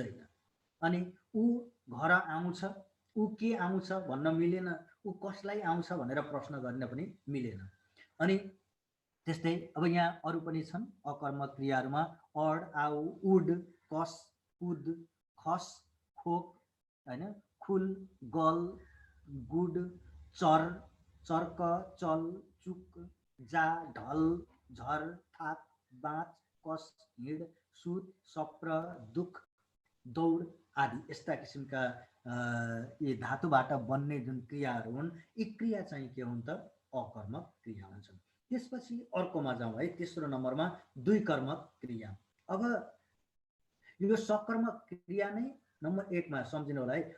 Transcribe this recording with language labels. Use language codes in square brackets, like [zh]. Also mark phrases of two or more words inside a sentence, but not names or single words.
[ne] अनि ऊ घर आउँछ, ऊ के आउँछ भन्न मिलेन, ऊ कसलाई आउँछ भनेर प्रश्न गर्न पनि मिलेन। अनि त्यस्तै अब यहाँ अरू पनि छन् अकर्मक क्रियाहरूमा अड, आउ, उड, कस, कुद, खस, खोक, होइन, खुल, गल, गुड, चर, चर्क, चल, चुक, जा, ढल, झर, थाक, बाँच, कस, हिँड, सुत, सप्र, दुख, दौड आदि यस्ता किसिमका यी धातुबाट बन्ने जुन क्रियाहरू हुन् यी क्रिया चाहिँ के हुन् त अकर्मक क्रिया हुन्छन्। त्यसपछि अर्कोमा जाउँ है, तेस्रो नम्बरमा द्विकर्मक क्रिया। अब यो सकर्मक क्रिया नै नम्बर 1 मा सम्झिनु होला है।